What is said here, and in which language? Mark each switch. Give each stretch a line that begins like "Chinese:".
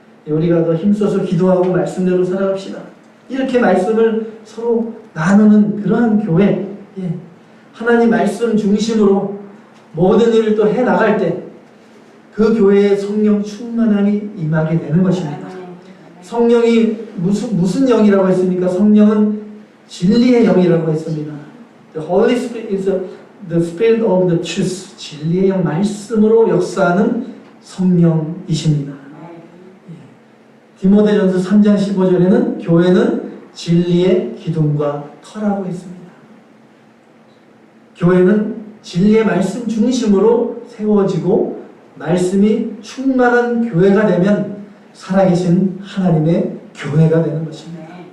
Korean: 우리가 더 힘써서 기도하고 말씀대로 살아갑시다. 이렇게 말씀을 서로 나누는 그러한 교회, 하나님 말씀 중심으로 모든 일을 또 해나갈 때 그 교회에 성령 충만함이 임하게 되는 것입니다. 성령이 무슨 영이라고 했습니까? 성령은 진리의 영이라고 했습니다.
English: The Holy Spirit is the Spirit of the Truth.
Korean: 진리의 영, 말씀으로 역사하는 성령이십니다. 디모데전서 3장 15절에는 교회는 진리의 기둥과 터라고 했습니다. 교회는 진리의 말씀 중심으로 세워지고 말씀이 충만한 교회가 되면 살아계신 하나님의 교회가 되는 것입니다.